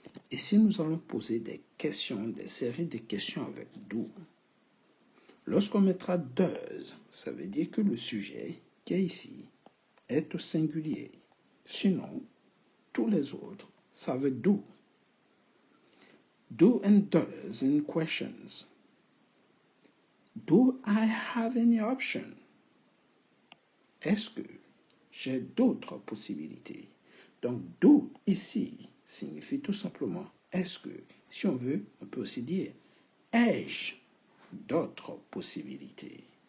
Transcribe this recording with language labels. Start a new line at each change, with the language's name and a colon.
French: Ici, nous allons poser des questions, des séries de questions avec do. Lorsqu'on mettra does, ça veut dire que le sujet qui est ici est au singulier. Sinon, tous les autres, ça veut do.
English: Do and does in questions. Do I have any option?
French: Est-ce que j'ai d'autres possibilités? Donc, do ici signifie tout simplement est-ce que. Si on veut, on peut aussi dire ai-je d'autres possibilités?